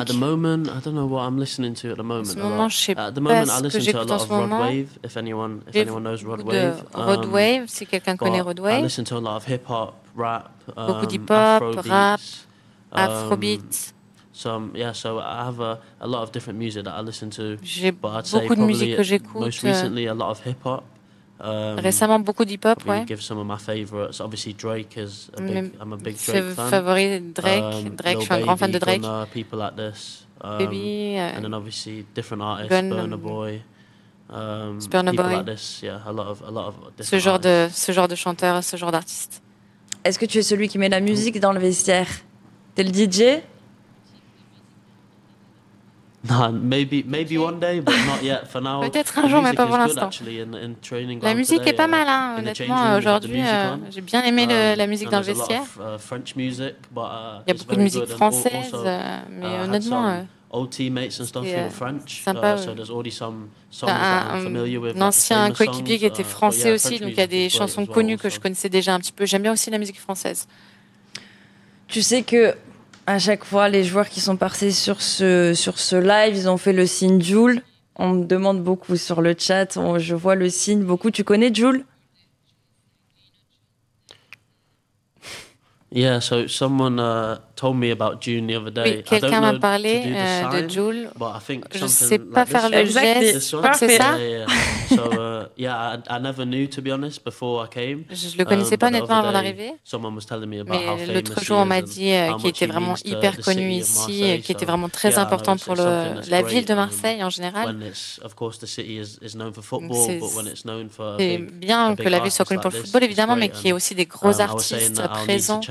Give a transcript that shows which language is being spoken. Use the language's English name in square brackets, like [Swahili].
[English] At the moment, I don't know what I'm listening to at the moment. [French] En ce moment, je sais pas ce que j'écoute en ce moment. [English] If anyone knows Rod Wave. [French] Rod Wave, si quelqu'un connaît Rod Wave. [English] I listen to a lot of hip hop, rap, [French] beaucoup d'hip-hop, rap, afrobeat. [English] So I have a lot of different music that I listen to. [French] J'ai beaucoup de musique que j'écoute. [English] Most recently, a lot of hip hop. [French] Récemment, beaucoup d'hip-hop, ouais. [English] Give some of my favorites. Obviously, Drake is I'm a big Drake fan. [French] Favori Drake. Drake, je suis un grand fan de Drake. [English] Gunna, people like this. Baby. And then obviously different artists, Burna Boy. Burna people Boy. like this, yeah, a lot of [French] ce genre de chanteur, ce genre d'artiste. Est-ce que tu es celui qui met la musique dans le vestiaire? T'es le DJ? [English] No, maybe one day, but not yet for now. [French] Peut-être un jour, mais pas pour l'instant. La musique est pas mal, hein, honnêtement. Aujourd'hui, j'ai bien aimé la musique dans le vestiaire. Il y a beaucoup de musique française, mais honnêtement, c'est sympa. Un ancien coéquipier qui était français aussi, donc il y a des chansons connues que je connaissais déjà un petit peu. J'aime bien aussi la musique française. Tu sais que à chaque fois, les joueurs qui sont passés sur ce live, ils ont fait le signe Jules. On me demande beaucoup sur le chat. Je vois le signe beaucoup. Tu connais Jules? [English] Yeah, so someone told me about June the other day. [French] Oui, quelqu'un m'a parlé de Jules. Je ne sais pas faire le geste. Je crois que c'est ça. [English] So I never knew, to be honest, before I came. [French] Je le connaissais pas honnêtement avant d'arriver. Mais l'autre jour, on m'a dit qu'il était vraiment hyper connu ici, qu'il était vraiment très important pour la ville de Marseille en général. C'est bien que la ville soit connue pour le football, évidemment, mais qu'il y ait aussi des gros artistes présents.